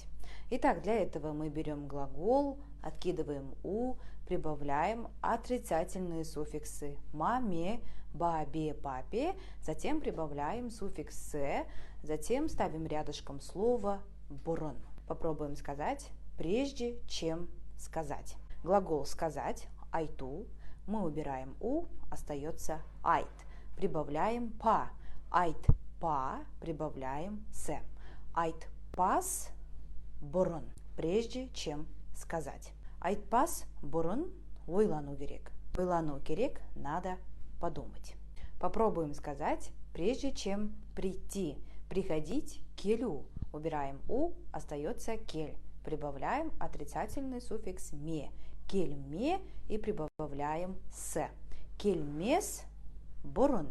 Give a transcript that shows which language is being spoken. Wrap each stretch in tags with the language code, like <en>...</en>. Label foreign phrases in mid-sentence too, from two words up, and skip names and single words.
<ru>Итак, для этого мы берем глагол, откидываем «у», прибавляем отрицательные суффиксы «маме», «бабе», «папе», затем прибавляем суффикс «се», затем ставим рядышком слово «бурун». Попробуем сказать «прежде чем сказать». Глагол «сказать» айту, мы убираем у, остается айт, прибавляем па,</ru> <kk>айт па,</kk> <ru>прибавляем се,</ru> <kk>айт пас бурун,</kk> <ru>прежде чем сказать.</ru> <kk>Айт пас бурун ойлану керек. Ойлану керек,</kk> <ru>надо подумать. Попробуем сказать прежде чем прийти. Приходить келю, убираем у, остается кель, прибавляем отрицательный суффикс ме, кельме и прибавляем с.</ru> <kk>Кельмес бурун.</kk>